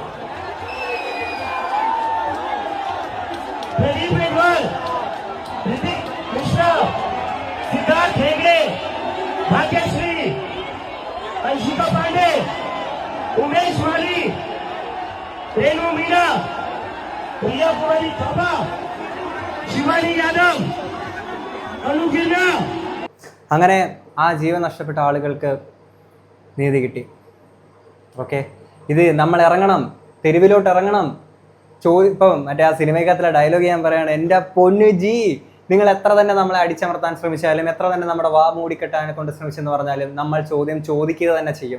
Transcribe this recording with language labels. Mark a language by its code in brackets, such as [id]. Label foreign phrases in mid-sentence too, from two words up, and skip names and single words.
[hi] प्रदीप रेडवाल, ऋतिक मिश्रा, सिद्धार्थ हेगड़े, भाग्यश्री, अंशिका पांडे, उमेश माली, रेणु मीना, प्रिया कुमारी थापा, शिवानी यादव, अनु गिरना। [ml] അങ്ങനെ ആ ജീവൻ നഷ്ടപ്പെട്ട ആളുകൾക്ക് നീതി കിട്ടി. ഓക്കെ, ഇത് നമ്മൾ ഇറങ്ങണം, തെരുവിലോട്ട് ഇറങ്ങണം. ഇപ്പം മറ്റേ ആ സിനിമയ്ക്കകത്തിലെ ഡയലോഗ് ഞാൻ പറയുകയാണ്, എൻ്റെ പൊന്നു ജി, നിങ്ങൾ എത്ര തന്നെ നമ്മളെ അടിച്ചമർത്താൻ ശ്രമിച്ചാലും, എത്ര തന്നെ നമ്മുടെ വാ മൂടിക്കെട്ടാനെ കൊണ്ട് ശ്രമിച്ചെന്ന് പറഞ്ഞാലും, നമ്മൾ ചോദ്യം ചോദിക്കുക തന്നെ ചെയ്യും.